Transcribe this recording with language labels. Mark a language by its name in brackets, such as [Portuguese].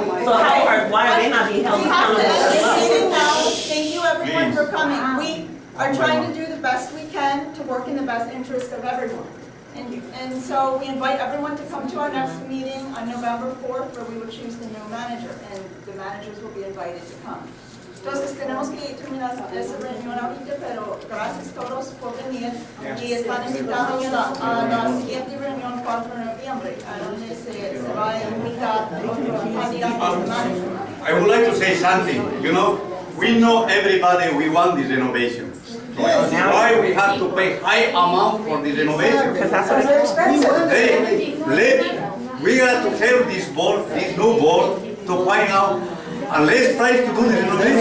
[English] So why are they not being held accountable as well? Thank you everyone for coming. are trying to do the best we can to work in the best interest of everyone. And so we invite everyone to come to our next meeting on November 4th, where we will choose the new manager, and the managers will be invited to come. [Spanish] Entonces tenemos que terminar esa reunión ahorita, pero gracias a todos por venir y están invitados a la siguiente reunión 4 de noviembre, a donde se va a invitar a los candidatos de manager. [English] I would like to say something. You know, we know everybody we want this renovation. Why we have to pay high amount for this renovation? Because that's what it's expensive. Hey, we got to help this board, this new board, to find out and less price to do the renovation.